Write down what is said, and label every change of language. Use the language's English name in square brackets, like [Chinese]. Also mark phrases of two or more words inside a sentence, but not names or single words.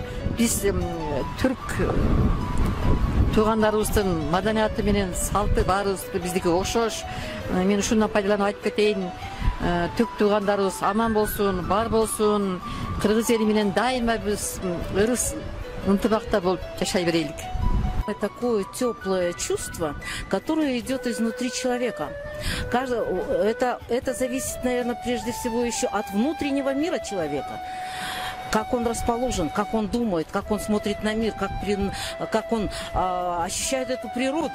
[Kyrgyz] Биз түрк туугандарыбыздын маданияты менен салты баарыбыз биздики окшош. Мен ушундан пайдаланып айтып кетейин. Түрк туугандарыбыз аман болсун, бар болсун. Кыргыз эли менен дайыма биз ырыс ынтыбакта болуп жашай берелик. [Russian] Такое теплое чувство, которое идет изнутри человека. Это зависит, наверное, прежде всего еще от внутреннего мира человека. Как он расположен, как он думает, как он смотрит на мир, как он ощущает эту природу.